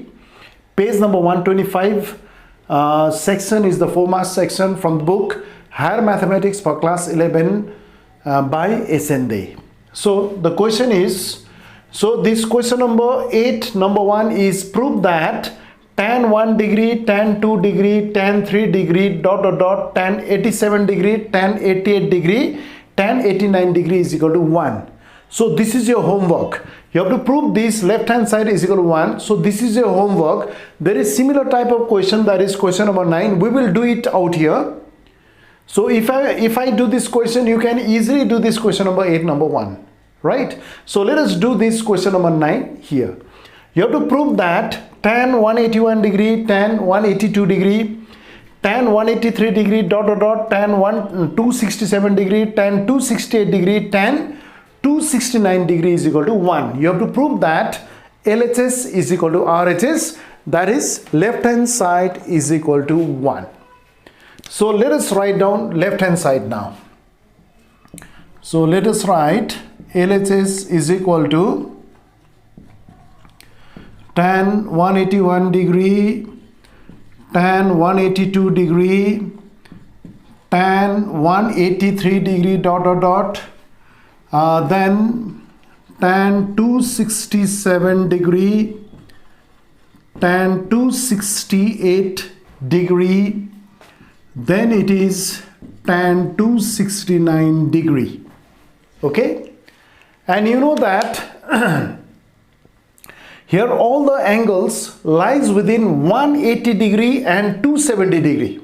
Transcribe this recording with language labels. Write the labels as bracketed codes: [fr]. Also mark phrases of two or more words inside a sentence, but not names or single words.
[en] Page number 125. Section is the 4-mark section from the book Higher Mathematics for class 11 by Sailendra. So the question is, so this question number 8, number 1 is prove that tan 1 degree, tan 2 degree, tan 3 degree, tan 87 degree, tan 88 degree, tan 89 degree is equal to 1. So this is your homework. You have to prove this left hand side is equal to 1. So this is your homework. There is similar type of question, that is question number 9. We will do it out here. So if I do this question, you can easily do this question number 8, number 1. Right? So let us do this question number 9 here. You have to prove that tan 181 degree, tan 182 degree, tan 183 degree, tan 267 degree, tan 268 degree, tan 269 degree is equal to 1. You have to prove that LHS is equal to RHS, that is left hand side is equal to 1. So let us write down left hand side now. So let us write LHS is equal to tan 181 degree, tan 182 degree, tan 183 degree, then tan 267 degree, tan 268 degree, then it is tan 269 degree. Okay? And you know that here all the angles lies within 180 degree and 270 degree.